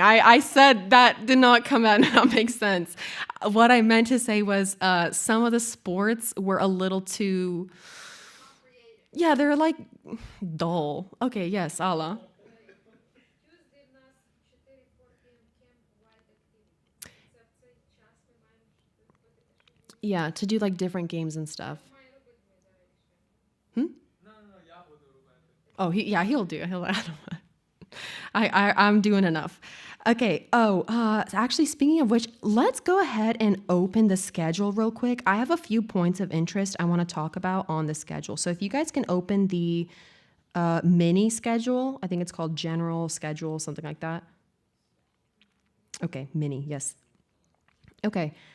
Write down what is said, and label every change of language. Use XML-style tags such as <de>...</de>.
<en>I said that did not come out and not make sense. What I meant to say was some of the sports were a little too, yeah, they're like dull. Okay, yes, Ala. Yeah, to do like different games and stuff.</en> <uk>No, я буду робити.</uk> <en>Oh, he'll do it. I'm doing enough. Okay. Oh, actually, speaking of which, let's go ahead and open the schedule real quick. I have a few points of interest I want to talk about on the schedule. So if you guys can open the mini schedule, I think it's called general schedule, something like that. Okay, mini, yes. Okay.</en>